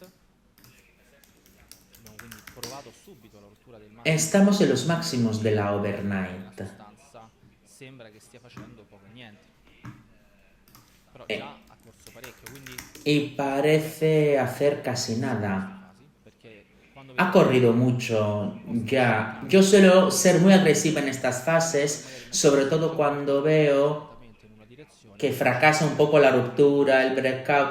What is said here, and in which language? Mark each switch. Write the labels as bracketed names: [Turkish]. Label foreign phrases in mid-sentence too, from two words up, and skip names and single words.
[Italian] Abbiamo quindi provato subito la rottura del massimo. [Spanish] Estamos en los máximos de la overnight. [Italian] La sostanza sembra che stia facendo poco e niente. Però già ha corso parecchio, quindi [Spanish] y parece hacer casi nada. Ha corrido mucho ya. Yo suelo ser muy agresiva en estas fases, sobre todo cuando veo que fracasa un poco la ruptura, el breakout.